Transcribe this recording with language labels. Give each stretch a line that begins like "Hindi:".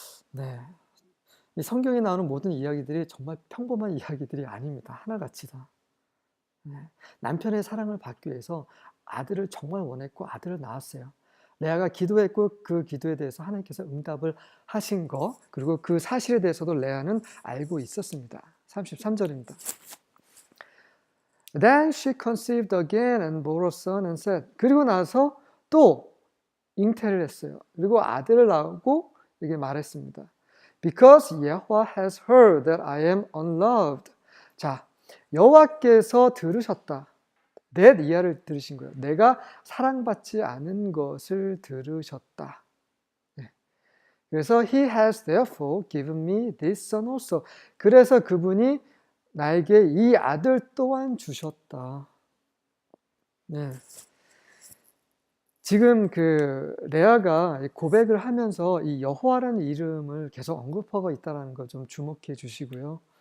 Korean: 네, 이 성경에 나오는 모든 이야기들이 정말 평범한 이야기들이 아닙니다. 하나같이 다. 남편의 사랑을 받기 위해서 아들을 정말 원했고 아들을 낳았어요. 레아가 기도했고 그 기도에 대해서 하나님께서 응답을 하신 거, 그리고 그 사실에 대해서도 레아는 알고 있었습니다. 33절입니다.
English: Then she conceived again and bore a son and said,
Korean: 그리고 나서 또 잉태를 했어요. 그리고 아들을 낳고 이렇게 말했습니다.
English: Because Yahweh has heard that I am unloved.
Korean: 자, 여호와께서 들으셨다. that 이하를 들으신 거예요. 내가 사랑받지 않은 것을 들으셨다. 네. 그래서
English: He has therefore given me this son also.
Korean: 그래서 그분이 나에게 이 아들 또한 주셨다. 네. 지금 그 레아가 고백을 하면서 이 여호와라는 이름을 계속 언급하고 있다는 거 좀 주목해 주시고요.